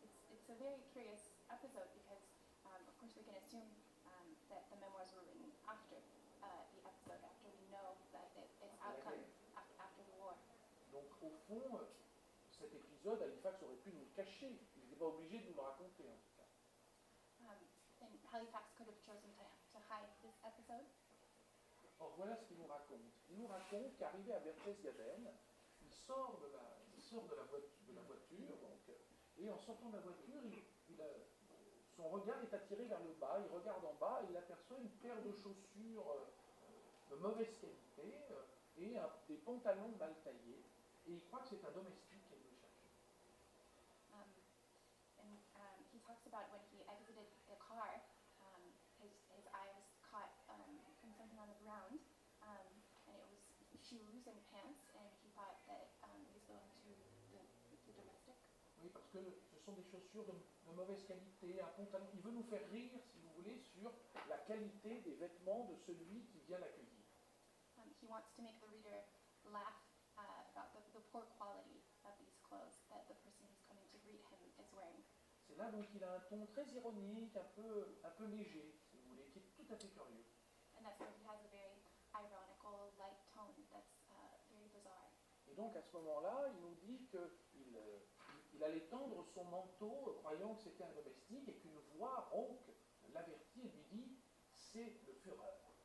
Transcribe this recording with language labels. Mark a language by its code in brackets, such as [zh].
[en] It's a very curious episode because, of course, we can assume that the memoirs were written after the episode, after we know that its outcome after the war. [fr] Donc, au fond, cet épisode, Halifax aurait pu nous le cacher. Il n'était pas obligé de nous le raconter, en tout cas. [en] And Halifax could have chosen to hide this episode. [fr] Or, voilà ce qu'il nous raconte. Il nous raconte qu'arrivé à Berchtesgaden, il sort de la voiture, donc, et en sortant de la voiture, son regard est attiré vers le bas, il regarde en bas et il aperçoit une paire de chaussures de mauvaise qualité et des pantalons mal taillés, et il croit que c'est un domestique qu'elle veut chercher. [en] And he talks about when he exited the car, his eyes caught something on the ground, and it was shoes and pants, and he thought that he was going to the domestic. [fr] Oui, parce que ce sont des chaussures de mauvaise qualité, un pantalon. Il veut nous faire rire, si vous voulez, sur la qualité des vêtements de celui qui vient l'accueillir. [en] He wants to make the reader laugh about the poor quality of these clothes that the person who's coming to greet him is wearing. [fr] C'est là donc il a un ton très ironique, un peu léger, si vous voulez, qui est tout à fait curieux. [en] And that's where he has a very ironical, light tone that's very bizarre. [fr] Et donc à ce moment-là, il nous dit qu'il allait tendre son manteau, croyant que c'était un domestique, et qu'une voix rauque l'avertit et lui dit « c'est le Führer ».